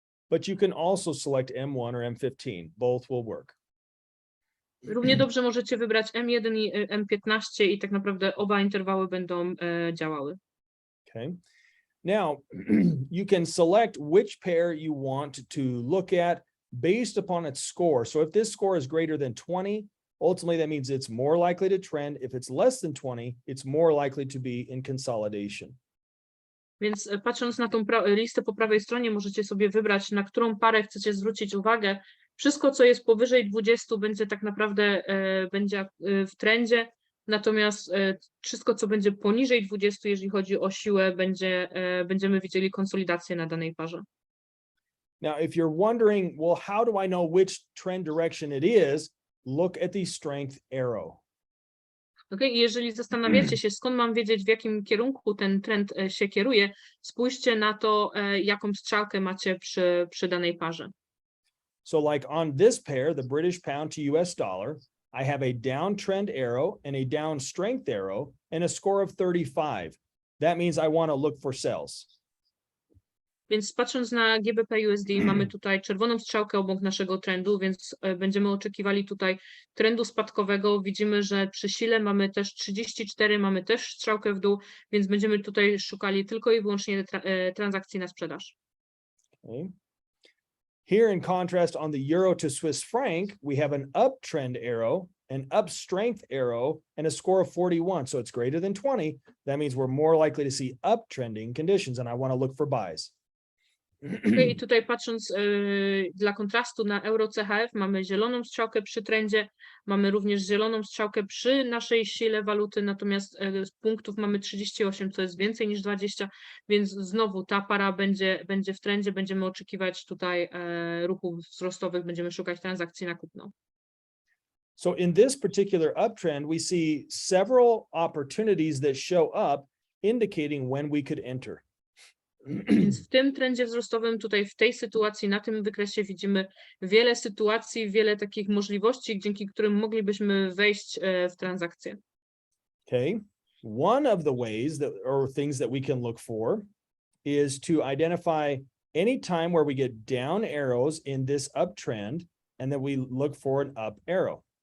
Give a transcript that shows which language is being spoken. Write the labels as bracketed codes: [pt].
[en] But you can also select M1 or M15. Both will work. [pl] Równie dobrze możecie wybrać M1 i M15 i tak naprawdę oba interwały będą działały. [en] Okay. Now, you can select which pair you want to look at based upon its score. So if this score is greater than 20, ultimately that means it's more likely to trend. If it's less than 20, it's more likely to be in consolidation. [pl] Więc patrząc na tą listę po prawej stronie, możecie sobie wybrać, na którą parę chcecie zwrócić uwagę. Wszystko, co jest powyżej 20, będzie tak naprawdę będzie w trendzie, natomiast wszystko, co będzie poniżej 20, jeżeli chodzi o siłę, będziemy widzieli konsolidację na danej parze. [en] Now, if you're wondering, well, how do I know which trend direction it is? Look at the strength arrow. Okay? [pl] I jeżeli zastanawiacie się, skąd mam wiedzieć, w jakim kierunku ten trend się kieruje, spójrzcie na to, jaką strzałkę macie przy danej parze. [en] So like on this pair, the British pound to US dollar, I have a downtrend arrow and a down strength arrow and a score of 35. That means I want to look for sells. [pl] Więc patrząc na GBP USD, mamy tutaj czerwoną strzałkę obok naszego trendu, więc będziemy oczekiwali tutaj trendu spadkowego. Widzimy, że przy sile mamy też 34, mamy też strzałkę w dół, więc będziemy tutaj szukali tylko i wyłącznie transakcji na sprzedaż. [en] Okay. Here in contrast on the euro to Swiss franc, we have an uptrend arrow, an up strength arrow, and a score of 41. So it's greater than 20. That means we're more likely to see uptrending conditions and I want to look for buys. [pl] Okay, i tutaj patrząc dla kontrastu na euro CHF mamy zieloną strzałkę przy trendzie, mamy również zieloną strzałkę przy naszej sile waluty, natomiast z punktów mamy 38, co jest więcej niż 20, więc znowu ta para będzie w trendzie, będziemy oczekiwać tutaj ruchów wzrostowych, będziemy szukać transakcji na kupno. [en] So in this particular uptrend, we see several opportunities that show up indicating when we could enter. [pl] Więc w tym trendzie wzrostowym, tutaj w tej sytuacji, na tym wykresie widzimy wiele sytuacji, wiele takich możliwości, dzięki którym moglibyśmy wejść w transakcję. [en] Okay. One of the ways that or things that we can look for is to identify any time where we get down arrows in this uptrend and then we look for an up arrow.